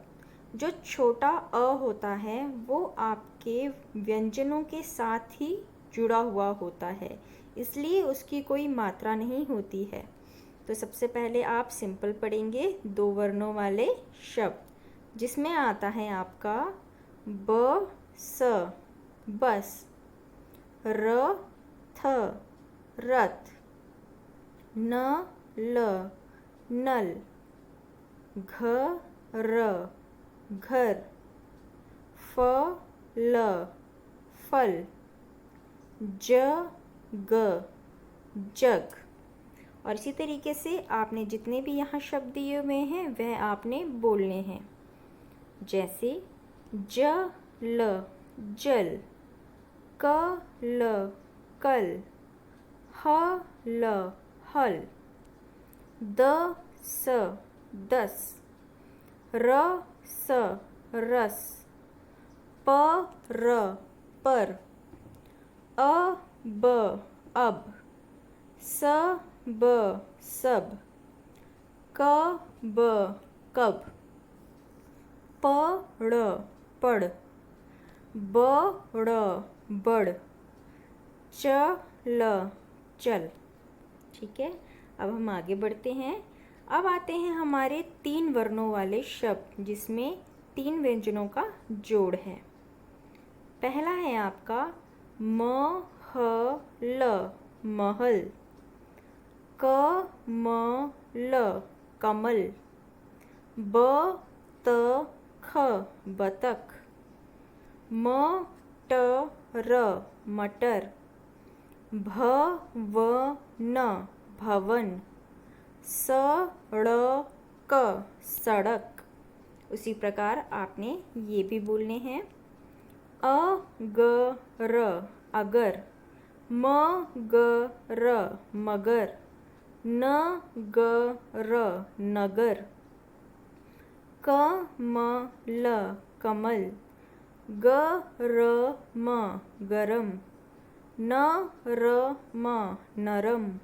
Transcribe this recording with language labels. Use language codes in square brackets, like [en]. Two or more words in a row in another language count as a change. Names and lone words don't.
[hi] जो छोटा अ होता है वो आपके व्यंजनों के साथ ही जुड़ा हुआ होता है, इसलिए उसकी कोई मात्रा नहीं होती है। तो सबसे पहले आप सिंपल पढ़ेंगे दो वर्णों वाले शब्द, जिसमें आता है आपका ब स बस, र थ रथ, न ल नल, घ र घर, फ ल फल, ज ग जग। और इसी तरीके से आपने जितने भी यहाँ शब्द दिए हुए हैं वह आपने बोलने हैं। जैसे ज ल जल, क ल कल, ह ल हल, द स दस, र स रस, प र पर, अ ब अब, स ब सब, क ब कब, प ड़ पड़, ब ड़ बड़, च ल चल। ठीक है, अब हम आगे बढ़ते हैं। अब आते हैं हमारे तीन वर्णों वाले शब्द, जिसमें तीन व्यंजनों का जोड़ है। पहला है आपका म ह ल महल, क म ल कमल, ब त ख बतख, म ट र मटर, भ व न भवन, स ड़ क सड़क। उसी प्रकार आपने ये भी बोलने हैं। अ ग र अगर, म ग र मगर, न ग र नगर, क म ल कमल, ग र म गरम, न र म नरम,